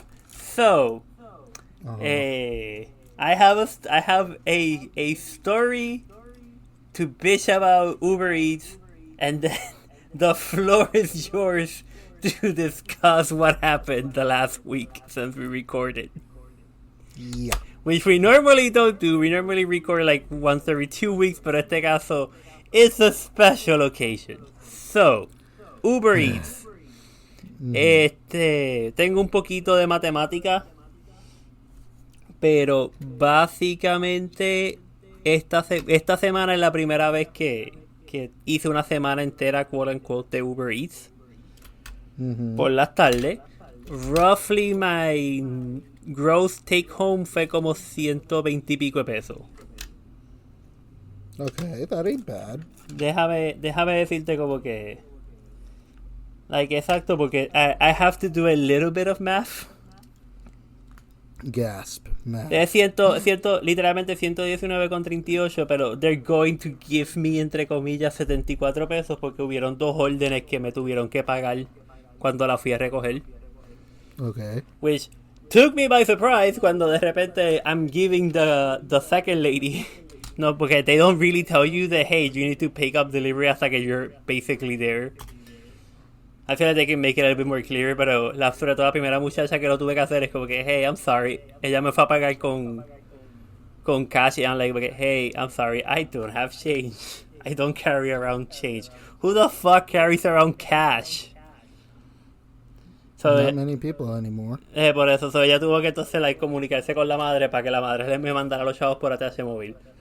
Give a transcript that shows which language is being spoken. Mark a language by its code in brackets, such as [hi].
[en] So, I have a story to bitch about Uber Eats, and then the floor is yours to discuss what happened the last week since we recorded. Yeah. Which we normally don't do. We normally record like once every 2 weeks, but [es] este caso, [en] it's a special occasion. So, Uber Eats. [es] Tengo un poquito de matemática, pero básicamente esta semana es la primera vez que hice una semana entera, [en] quote unquote, [es] de Uber Eats. Por las tardes. [en] Roughly my gross take home [es] fue como 120 y pico de pesos. [en] Okay, that ain't bad. [es] Déjame decirte como que... [en] Like, [es] exacto, porque [en] I have to do a little bit of math. Gasp. Math. [es] Es literalmente 119,38, pero [en] they're going to give me, [es] entre comillas, 74 pesos porque hubieron 2 órdenes que me tuvieron que pagar cuando la fui a recoger. [en] Okay. Which took me by surprise [es] cuando de repente [en] I'm giving the second lady. No, [es] porque [en] they don't really tell you that, hey, you need to pick up delivery [es] hasta que [en] you're basically there. I feel like they can make it a little bit more clear, [es] pero sobre todo la primera muchacha que lo tuve que hacer es como que, [en] hey, I'm sorry. [es] Ella me fue a pagar con cash y [en] I'm like, hey, I'm sorry, I don't have change. I don't carry around change. Who the fuck carries around cash? So, not many people anymore. [es] Por eso, ella tuvo que entonces comunicarse con la madre para que la madre me mandara los chavos por ATH móvil.